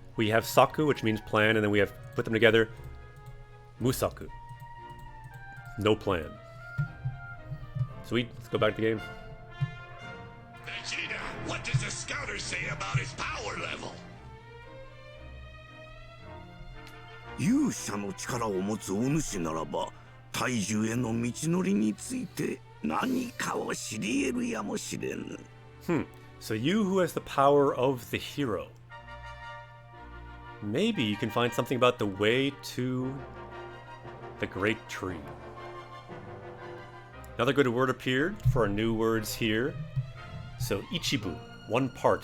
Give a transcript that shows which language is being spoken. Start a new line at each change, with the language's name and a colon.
English: We have Saku, which means plan, and then we have put them together. Musaku. No plan. Sweet, let's go back to the game. Vegeta, what does the scouter say about his power level?
Japanese: 勇者の力を持つお主ならば、大樹への道のりについて何かを知り得るやもしれぬ。
English: So you who has the power of the hero. Maybe you can find something about the way to the great tree. Another good word appeared for our new words here. So Ichibu, one part.